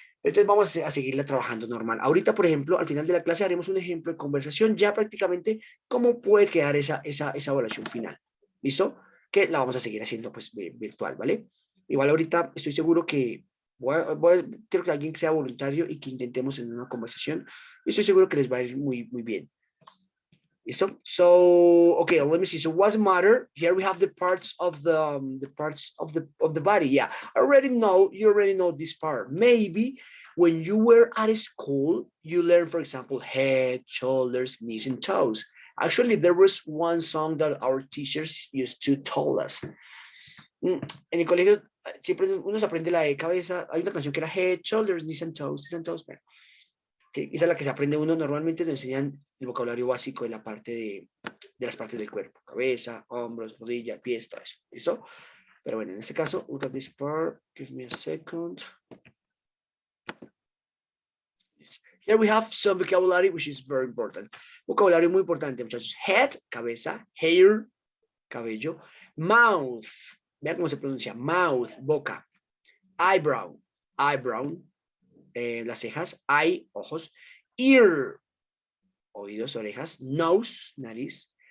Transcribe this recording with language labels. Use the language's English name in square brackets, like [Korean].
[Spanish] Pero entonces vamos a seguirla trabajando normal. Ahorita, por ejemplo, al final de la clase haremos un ejemplo de conversación, ya prácticamente cómo puede quedar esa evaluación final. ¿Listo? Que la vamos a seguir haciendo pues virtual, ¿vale? Igual ahorita estoy seguro que quiero que alguien sea voluntario y que intentemos en una conversación. Y estoy seguro que les va a ir muy, muy bien. [English] ¿Listo? So, okay, let me see. So what's the matter? Here we have the parts of the body. Yeah, you already know this part. Maybe when you were at school, you learned, for example, head, shoulders, knees, and toes. Actually, there was one song that our teachers used to tell us. [Spanish] En el colegio siempre uno se aprende la de cabeza. Hay una canción que era [English] head, shoulders, knees, and toes. [Spanish] Bueno, que esa es la que se aprende uno. Normalmente nos enseñan el vocabulario básico de la parte de las partes del cuerpo, cabeza, hombros, rodilla, pies, todo eso. [English] ¿Listo? [Spanish] Pero bueno, en este caso, [English] look at this part. Give me a second. Here we have some vocabulary, which is very important. [Spanish] Vocabulario muy importante, muchachos. Head, cabeza. Hair, cabello. Mouth, vean cómo se pronuncia. Mouth, boca. Eyebrow, las cejas. Eye, ojos. Ear, oídos, orejas. Nose, nariz.